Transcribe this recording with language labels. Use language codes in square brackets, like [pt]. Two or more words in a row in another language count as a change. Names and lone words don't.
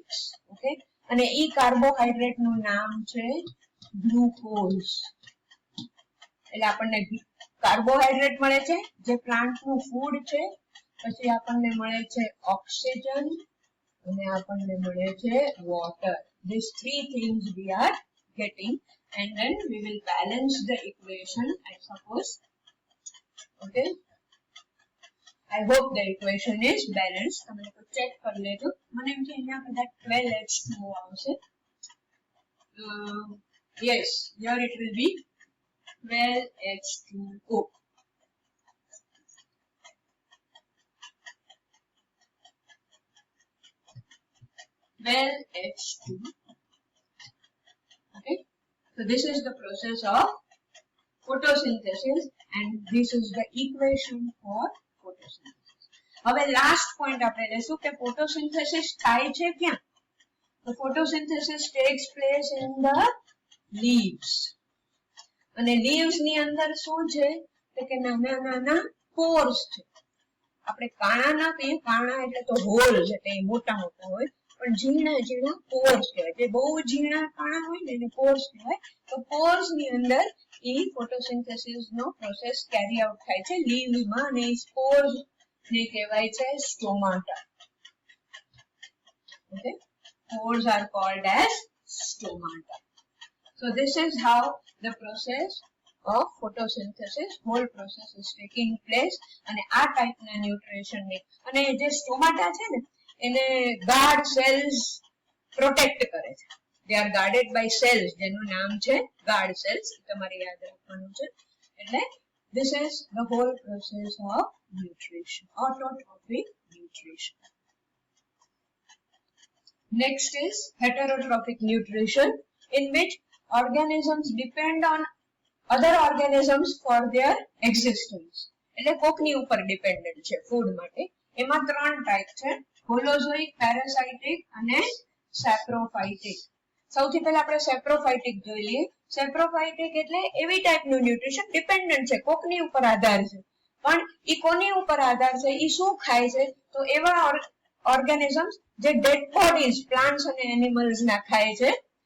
[gu] ઓકે, અને એ કાર્બોહાઈડ્રેટ નું નામ છે ગ્લુકોઝ. એટલે આપણને કાર્બોહાઈડ્રેટ મળે છે જે પ્લાન્ટ નું ફૂડ છે, પછી આપણને મળે છે ઓક્સિજન અને આપણને મળે છે વોટર. [en] These three things we are getting and then we will balance the equation, I suppose. Okay, I hope the equation is balanced. [gu] તમે લોકો ચેક કરી લેજો. મને એમ છે અહીંયા કદાચ 12H2O આવશે. [en] Yes, here it will be 12H2O. H2. Okay, so this is the process of photosynthesis and this is the equation for photosynthesis. [gu] હવે [en] last point [gu] આપણે લેશું કે photosynthesis થાય છે ક્યાં? [en] તો photosynthesis takes place in the leaves. [gu] અને leaves ની અંદર શું છે કે નાના નાના pores છે. આપણે કાણા ના કહીએ, કાણા એટલે તો હોલ્સ, એટલે મોટા મોટા હોય, પણ ઝીણા ઝીણા પોર્સ કહેવાય. જે બહુ ઝીણા કાણા હોય ને એને પોર્સ કહેવાય. તો પોર્સ ની અંદર એ ફોટોસિન્થેસિસ નો પ્રોસેસ [en] carry out [gu] થાય છે લીવ્સ માં, અને એ સ્પોર્સ ને કહેવાય છે સ્ટોમાટા. ઓકે, [en] pores are called as stomata. So this is how the process of photosynthesis, whole process is taking place. [gu] અને આ ટાઈપના ન્યુટ્રિશન ને અને જે સ્ટોમાટા છે ને એને [en] guard cells protect [gu] કરે છે. [en] they are guarded by cells [gu] જેનું નામ છે [en] guard cells, [gu] તમારે યાદ રાખવાનું છે. [en] એટલે this is the whole process of nutrition, autotrophic nutrition. Next is heterotrophic nutrition, in which organisms depend on other organisms for their existence. [gu] એટલે કોકની ઉપર ડિપેન્ડન્ટ છે ફૂડ માટે. એમાં ત્રણ ટાઈપ છે, હોલોઝોઇક, પેરાસાઇટિક અને સેપ્રોફાઇટિક. સૌથી પહેલા આપણે સેપ્રોફાઇટિક જોઈ લઈએ. સેપ્રોફાઇટિક એટલે એવી ટાઈપનું ન્યુટ્રિશન ડિપેન્ડન્ટ છે, કોકની ઉપર આધાર છે, પણ ઈ કોની ઉપર આધાર છે, ઈ શું ખાય છે, તો એવા ઓર્ગેનિઝમ્સ જે [en] dead bodies plants [gu] અને એનિમલ્સ ના ખાય છે